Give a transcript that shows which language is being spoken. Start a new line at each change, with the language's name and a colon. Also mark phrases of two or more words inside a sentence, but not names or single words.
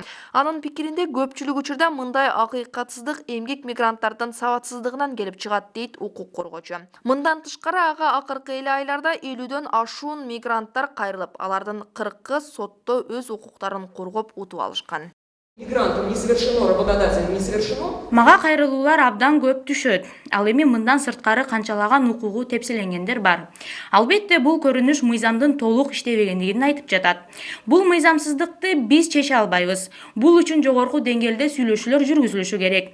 Kyrgyz: Анын пикиринде көпчүлүк учурда мындай акыйкатсыздык эмгек мигранттардын сабатсыздыгынан келип чыгат дейт укук коргоочу. Мындан тышкары ага акыркы эле айларда 50дөн ашуун мигранттар кайрылып, алардын 40-ы сотто өз укуктарын коргоп утуп алышкан.
Russian: Мигрантам не совершено, работодателям не совершено?
Kyrgyz: Мага кайрылуулар абдан көп түшөт. Ал эми мындан сырткары канчалаган укугу тепселенгендер бар. Албетте бул көрүнүш мыйзамдын толук иштебегендигин айтып жатат. Бул мыйзамсыздыкты биз чече албайбыз. Бул үчүн жогорку деңгээлде сүйлөшүүлөр жүргүзүлүшү керек.